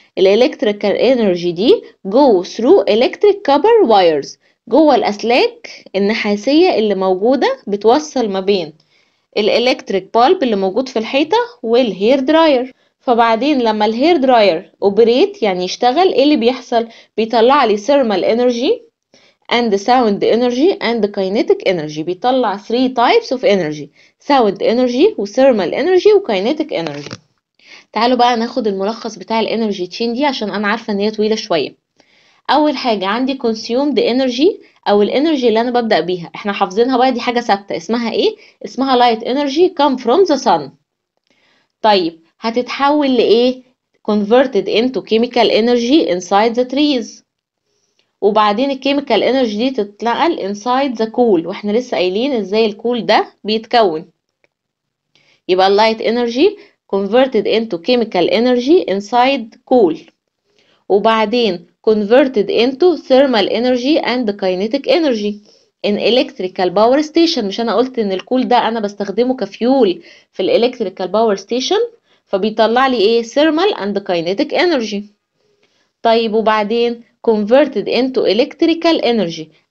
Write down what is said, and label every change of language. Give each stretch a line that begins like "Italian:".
Arabic: electrical energy دي
English: go through electric copper wires،
Arabic: جوه الأسلاك النحاسية اللي موجودة بتوصل ما بين الالكتريك بالب اللي موجود في الحيطة والهير دراير. فبعدين لما الهير دراير اوبريت يعني يشتغل، ايه اللي بيحصل؟ بيطلع لي
English: thermal energy and sound energy and kinetic energy.
Arabic: بيطلع
English: 3 types of energy: sound energy و thermal energy و kinetic energy.
Arabic: تعالوا بقى ناخد الملخص بتاع الانرجي تشين دي عشان انا عارفه ان هي طويله شويه. اول حاجه عندي
English: consumed energy
Arabic: او الانرجي اللي انا ببدا بيها، احنا حافظينها بقى، دي حاجه ثابته. اسمها ايه؟ اسمها
English: light energy come from the sun.
Arabic: طيب هتتحول لايه؟
English: converted into chemical energy inside the trees.
Arabic: وبعدين الكيميكال انرجي دي تتنقل
English: inside the coal،
Arabic: واحنا لسه قايلين ازاي الكول ده بيتكون. يبقى
English: light energy converted into chemical energy inside coal،
Arabic: وبعدين
English: converted into thermal energy and kinetic energy in electrical power station.
Arabic: مش انا قلت ان الكول ده انا بستخدمه كفيول في الالكتريكال باور ستيشن، فبيطلع لي ايه؟
English: thermal and kinetic energy.
Arabic: طيب وبعدين
English: converted into electrical energy.